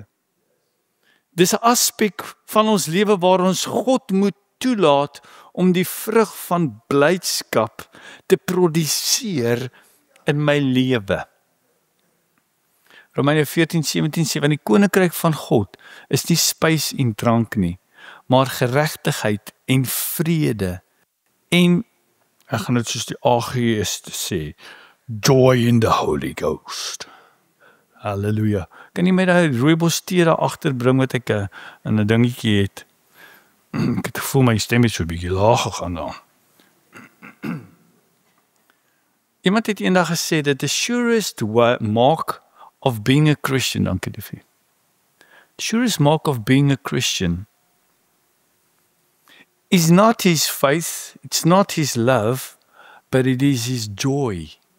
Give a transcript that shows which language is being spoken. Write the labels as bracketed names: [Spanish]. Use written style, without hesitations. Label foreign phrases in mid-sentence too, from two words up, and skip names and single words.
[Afrikaans] Dis 'n aspek van ons lewe waar ons God moet toelaat om die vrug van blydskap te produseer in my lewe. Romeine 14:17 sê, want die koninkryk van God is nie spys en drank nie, maar geregtigheid en vrede en, ek gaan dit soos die ageïste sê, [English] joy in the Holy Ghost. [Afrikaans] Halleluja. Kan jy my daai rooibos tee daar agter bring wat ek in 'n dingetjie het? Ek het gevoel my stem het so 'n bietjie laag gegaan daar. Iemand het eendag gesê dat [English] the surest mark of being a Christian, [Afrikaans] dankie liefie. [English] The surest mark of being a Christian is not his faith, it's not his love, but it is his joy.